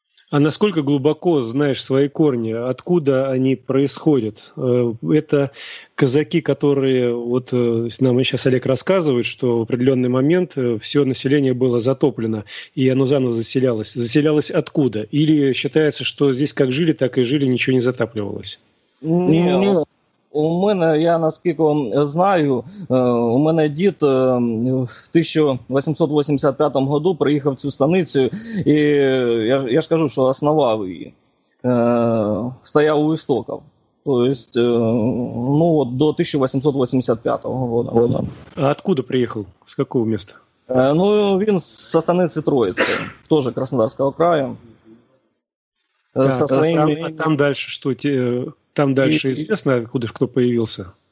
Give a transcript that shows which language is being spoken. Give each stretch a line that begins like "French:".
Russian: А насколько глубоко знаешь свои корни, откуда они происходят? Это казаки, которые, вот нам сейчас Олег рассказывает, что в определенный момент все население было затоплено, и оно заново заселялось. Заселялось откуда? Или считается, что здесь как жили, так и жили, ничего не затапливалось? Нет,
Ukrainian: У мене, я наскільки знаю, у мене дід в 1885 году приїхав в цю станицю, і я ж кажу, що основав її, стояв у істоків. Тобто, ну, от до 1885 года. А откуда приїхав? З якого міста? Ну, він зі станиці Троїцької, теж Краснодарського краю. Так, своїми... а там дальше що?
Russian: Там дальше известно, откуда ж кто появился?